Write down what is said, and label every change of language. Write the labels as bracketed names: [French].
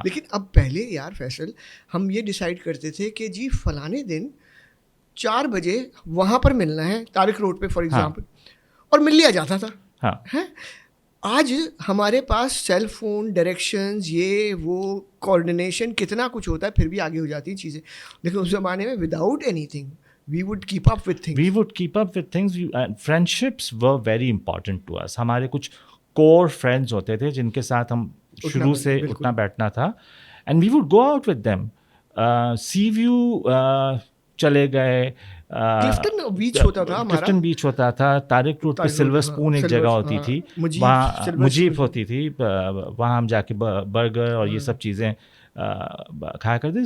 [Urdu] لیکن اب پہلے یار فیصل ہم یہ ڈیسائیڈ کرتے تھے کہ جی فلانے دن 4 بجے وہاں پر ملنا ہے طارق روڈ پہ فار ایگزامپل, اور مل لیا جاتا تھا. ہاں, آج ہمارے پاس سیل فون, ڈائریکشنز, یہ وہ کوآرڈینیشن کتنا کچھ ہوتا ہے, پھر بھی آگے ہو جاتی ہیں چیزیں. لیکن اس زمانے میں [English] Without any thing we would keep up with things. Friendships were very important to us. [Urdu] ہمارے کچھ کور فرینڈز ہوتے تھے جن کے ساتھ ہم شروع سے اٹھنا بیٹھنا تھا, [English] and we would go out with them. [Urdu] C view چلے گئے, کلفٹن بیچ ہوتا تھا, طارق روڈ پہ سلور اسپون ایک جگہ ہوتی تھی, وہاں مجیب ہوتی تھی, وہاں ہم جا کے برگر اور یہ سب چیزیں کھایا کرتے تھے.